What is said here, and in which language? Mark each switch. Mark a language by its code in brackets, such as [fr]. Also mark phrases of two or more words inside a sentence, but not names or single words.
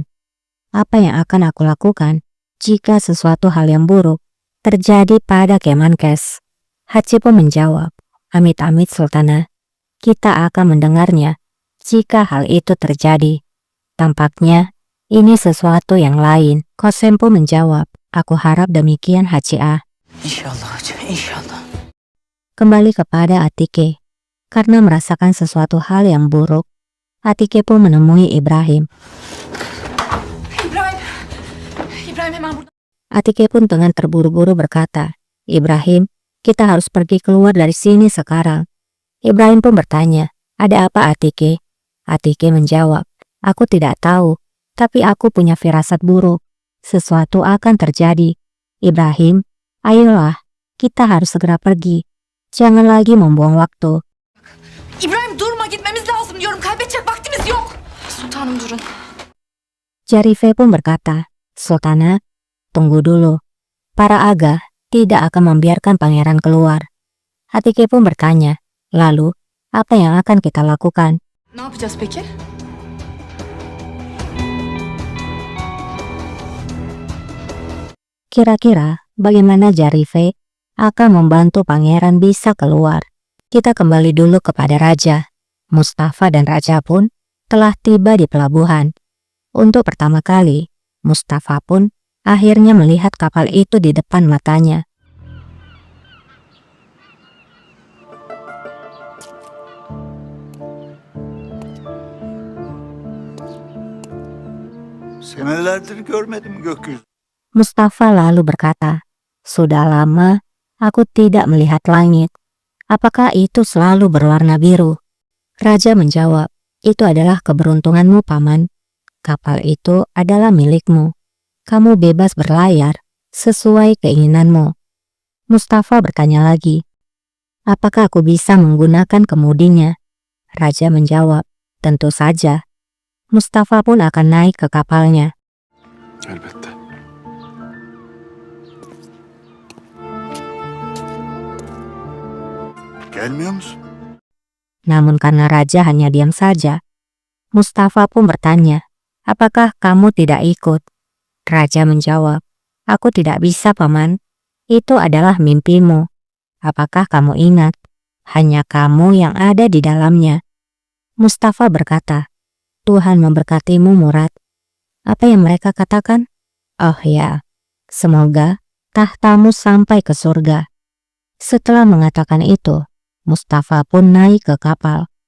[id] Apa yang akan aku lakukan jika sesuatu hal yang buruk terjadi pada Kemenkes?" Haci pun menjawab, "Amit-amit Sultana, kita akan mendengarnya jika hal itu terjadi. Tampaknya ini sesuatu yang lain." Qasem pun menjawab, "Aku harap demikian, Haci A." [tr] İnşallah hoca, inşallah. [id] Kembali kepada Atike. Karena merasakan sesuatu hal yang buruk, Atike pun menemui Ibrahim. [tr] İbrahim! İbrahim hemen burada. [id] Atike pun dengan terburu-buru berkata, "Ibrahim, kita harus pergi keluar dari sini sekarang." Ibrahim pun bertanya, "Ada apa, Atike?" Atike menjawab, "Aku tidak tahu, tapi aku punya firasat buruk. Sesuatu akan terjadi. Ibrahim, ayolah, kita harus segera pergi. Jangan lagi membuang waktu." [tr] İbrahim durma, gitmemiz lazım diyorum. Kaybedecek vaktimiz yok. Sultanım durun. [id] Jarife pun berkata, "Sultana, tunggu dulu. Para aga tidak akan membiarkan pangeran keluar." Atike pun bertanya, "Lalu, apa yang akan kita lakukan?" [tr] Ne yapacağız peki? [id] Kira-kira bagaimana Jarife akan membantu pangeran bisa keluar? Kita kembali dulu kepada raja. Mustafa dan raja pun telah tiba di pelabuhan. Untuk pertama kali, Mustafa pun akhirnya melihat kapal itu di depan matanya. [tr] Senelerdir görmedim gökyüzü. [id] Mustafa lalu berkata, "Sudah lama aku tidak melihat langit. Apakah itu selalu berwarna biru?" Raja menjawab, "Itu adalah keberuntunganmu, Paman. Kapal itu adalah milikmu. Kamu bebas berlayar sesuai keinginanmu." Mustafa bertanya lagi, "Apakah aku bisa menggunakan kemudinya?" Raja menjawab, "Tentu saja." Mustafa pun akan naik ke kapalnya. [tr] Elbette. Gelmiyor musun? [id] Namun karena raja hanya diam saja, Mustafa pun bertanya, "Apakah kamu tidak ikut?" Raja menjawab, "Aku tidak bisa, Paman. Itu adalah mimpimu. Apakah kamu ingat? Hanya kamu yang ada di dalamnya." Mustafa berkata, "Tuhan memberkatimu, Murad." Apa yang mereka katakan? Oh ya, semoga tahtamu sampai ke surga. Setelah mengatakan itu, Mustafa pun naik ke kapal.